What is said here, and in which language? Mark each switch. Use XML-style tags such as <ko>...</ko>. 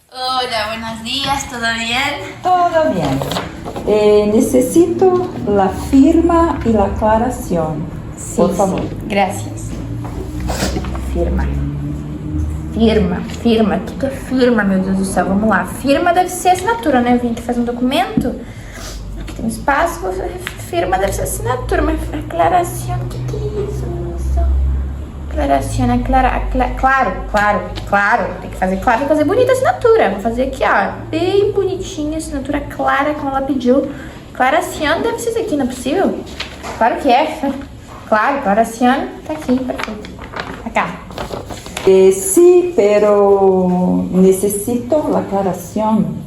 <es>Hola, buenos días, ¿todo bien? Todo bien. Necesito la firma y la aclaración, por favor. Gracias. Firma.</es> <pt>Firma. O que é firma, meu Deus do céu? Vamos lá. Firma deve ser assinatura, né? Vim aqui fazer um documento. Aqui tem um espaço. Firma deve ser assinatura, mas aclaração, o que é isso? Aclaração, claro. Tem que fazer claro, fazer bonita a assinatura. Vou fazer aqui, ó, bem bonitinha, assinatura clara, como ela pediu. Aclaração deve ser isso aqui, não é possível? Claro que é. Claro, aclaração tá aqui, perfeito.</pt> <es>Acá. Sí, pero necesito la aclaración.</es>